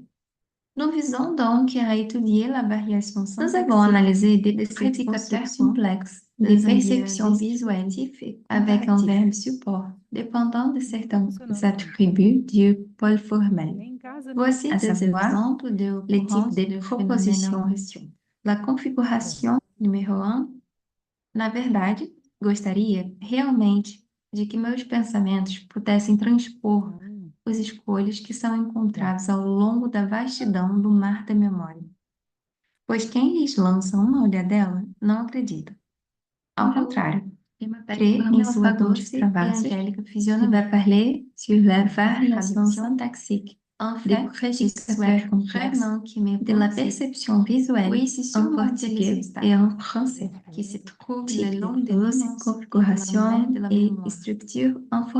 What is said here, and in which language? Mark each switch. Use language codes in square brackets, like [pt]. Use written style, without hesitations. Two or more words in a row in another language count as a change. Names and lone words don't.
[fr] Nous visons donc à étudier la variation syntaxique. Nous avons analysé des prédicateurs complexes des perceptions visuelles avec un verbe support, dépendant de certains attributs du pôle formel. Voici des exemples les types de propositions. [pt] La configuração número 1. Na verdade, gostaria realmente de que meus pensamentos pudessem transpor as escolhas que são encontradas ao longo da vastidão do mar da memória. Pois quem lhes lança uma olhadela não acredita. Ao contrário, crê em sua doce e angélica fisionomia. [fr] Se va parler sur la variation syntaxique des prédicateurs complexes de la perception visuelle en portugais et en français, qui se trouve le long de nos configurations et structures informationnelles.